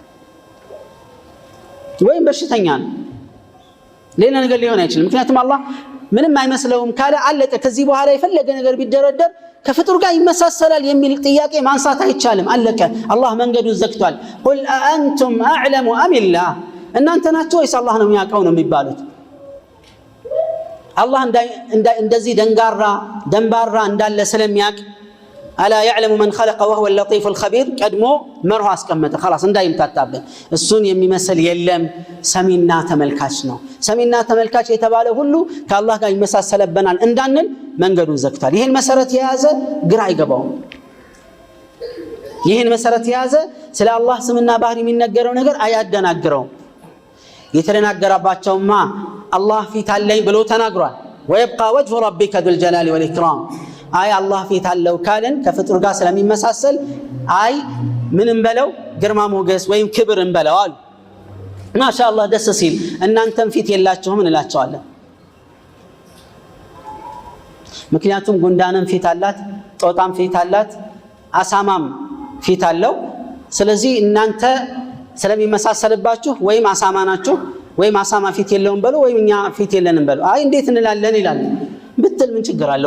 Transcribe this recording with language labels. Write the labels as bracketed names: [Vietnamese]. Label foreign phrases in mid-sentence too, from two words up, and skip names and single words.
[Amharic] ወይም በሽተኛ ነው። ሌላ ነገር ሊሆን አይችልም። ምክንያቱም አላህ ምንም አይመስለውም ካለ አለቀ። ከዚህ በኋላ የፈለገ ነገር ቢደረደር ከፍጡር ጋር ይመሳሰላል የሚል ጥያቄ ማንሳት አይቻልም። አለቀ። አላህ መንገዱን ዘግቷል። [Arabic] قل أأنتم أعلم أم الله፣ [Amharic] እናንተ ናችሁ ወይስ አላህ ነው የሚያውቀው ነው የሚባሉት። አላህ እንደዚህ ደንባራ እንዳለ ስለሚያውቅ አላ [Arabic] يعلم من خلق وهو اللطيف الخبير [Amharic] ቀድሞ መርሆ አስቀመጠ። خلاص እንዳይምታታብን እሱን የሚመስል የለም፣ ሰሚና ተመልካች ነው። ሰሚና ተመልካች የተባለ ሁሉ ከአላህ ጋር ይመሳሰለበናል እንዳንል መንገዱን ዘግቷል። ይህን መሰረት የያዘ ግራ አይገባውም። ይህን መሰረት የያዘ ስለ አላህ ስምና ባህሪ የሚነገረው ነገር አያደናግረውም። የተደናገረባቸውማ አላህ ፊት አለኝ ብሎ ተናግሯል። [Arabic] ويبقى وجه ربك ذو الجلال والإكرام [Amharic] አይ አላህ ፊት አለው ካለን ከፍጡር ጋር ስለሚመሳሰል አይ ምንም በለው ግርማ ሞገስ ወይም ክብር እንበለው አሉ። ማሻአላህ ደስ ሲል እናንተም ፊት የላችሁም እንላቸዋለን። ምክንያቱም ጉንዳንም ፊት አላት፣ ጦጣም ፊት አላት፣ አሳማም ፊት አለው። ስለዚህ እናንተ ስለሚመሳሰልባችሁ ወይም አሳማ ናችሁ ወይም አሳማ ፊት የለውም በሉ ወይም እኛ ፊት የለንም በሉ። አይ እንዴት እንላለን ይላል ብትል ምን ችግር አለው?